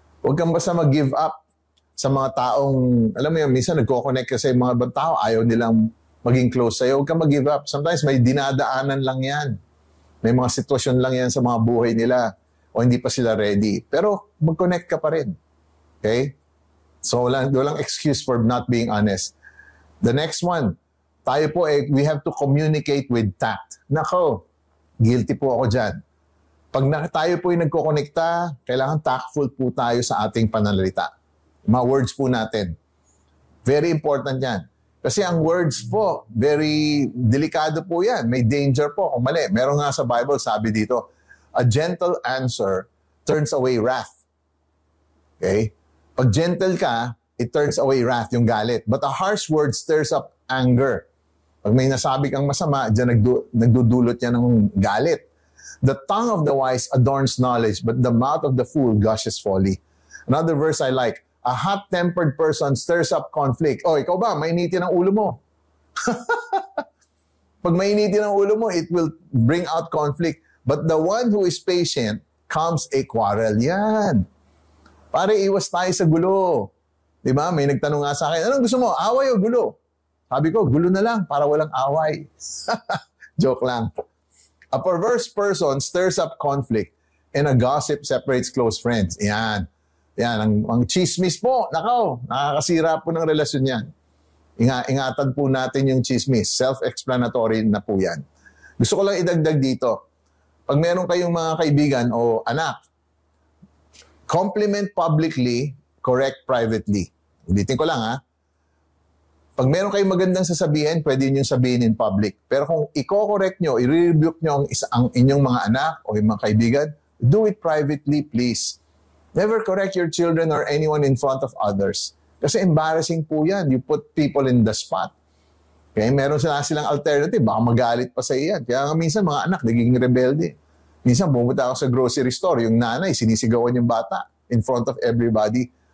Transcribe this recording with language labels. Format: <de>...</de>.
<tl>Huwag kang basta mag-give up sa mga taong, alam mo yun, minsan nagko-connect kasi mga ibang tao, ayaw nilang maging close sa'yo. Huwag kang mag-give up. Sometimes may dinadaanan lang yan. May mga sitwasyon lang yan sa mga buhay nila o hindi pa sila ready. Pero mag-connect ka pa rin. Okay? So walang</tl> <en>excuse for not being honest. The next one,</en> <tl>tayo po</tl> <en>we have to communicate with tact.</en> <tl>Nako, guilty po ako dyan. Pag tayo po ay nagkokonekta, kailangan tactful po tayo sa ating pananalita. Mga words po natin.</tl> <en>Very important</en> <tl>yan. Kasi ang words po, very delikado po yan. May danger po kung mali. Meron nga sa Bible, sabi dito,</tl> <en>a gentle answer turns away wrath.</en> <tl>Okay? Pag gentle ka,</tl> <en>it turns away wrath,</en> <tl>yung galit.</tl> <en>But a harsh word stirs up anger.</en> <tl>Pag may nasabi kang masama, dyan nagdudulot yan ng galit.</tl> <en>The tongue of the wise adorns knowledge, but the mouth of the fool gushes folly. Another verse I like, a hot-tempered person stirs up conflict.</en> <tl>Oh, ikaw ba? Mainitin ang ulo mo. Pag mainitin ang ulo mo,</tl> <en>it will bring out conflict. But the one who is patient calms a quarrel.</en> <tl>Yan. Pare, iwas tayo sa gulo. Diba? May nagtanong nga sa akin, anong gusto mo? Away o gulo? Sabi ko, gulo na lang para walang away. Joke lang.</tl> <en>A perverse person stirs up conflict and a gossip separates close friends. Yan.</en> <tl>Yan, ang chismis po, nakaw, nakakasira po ng relasyon yan. Ingatan po natin yung chismis. Self-explanatory na po yan. Gusto ko lang idagdag dito. Pag meron kayong mga kaibigan o anak,</tl> <en>compliment publicly, correct privately.</en> <tl>Ulitin ko lang ha. Pag meron kayong magandang sasabihin, pwede nyo sabihin in public. Pero kung i-correct nyo, i-rebuke nyo ang inyong mga anak o yung mga kaibigan,</tl> <en>do it privately, please. Never correct your children or anyone in front of others.</en> <tl>Kasi embarrassing po yan.</tl> <en>You put people in the spot.</en> <tl>Okay? Meron silang alternative. Baka magalit pa sa iyan. Kaya minsan mga anak, naging rebelde. Minsan pumunta ako sa grocery store, yung nanay, sinisigawan yung bata</tl> <en>in front of everybody.</en>